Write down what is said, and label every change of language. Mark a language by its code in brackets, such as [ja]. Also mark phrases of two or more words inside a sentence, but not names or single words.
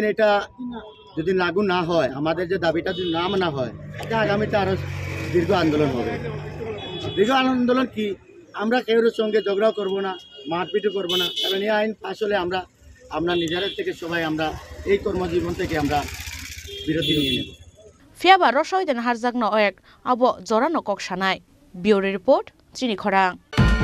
[bn] যদি লাগু না হয় আমাদের যে দাবিটা যদি না মানা হয় এটা আগামীতে আরও দীর্ঘ আন্দোলন হবে দীর্ঘ আন্দোলন কি আমরা কেউর সঙ্গে ঝগড়াও করবো না মারপিটও করবো না কারণ এই আইন পাশ হলে আমরা নিজেদের থেকে সবাই আমরা এই কর্মজীবন থেকে আমরা বিরতি নিয়ে নেব [trp] Fiaba Roshoiden Harzagno Oek, Abo Zorano Kok Shanai. [en] Bureau Report, Chini Khorang.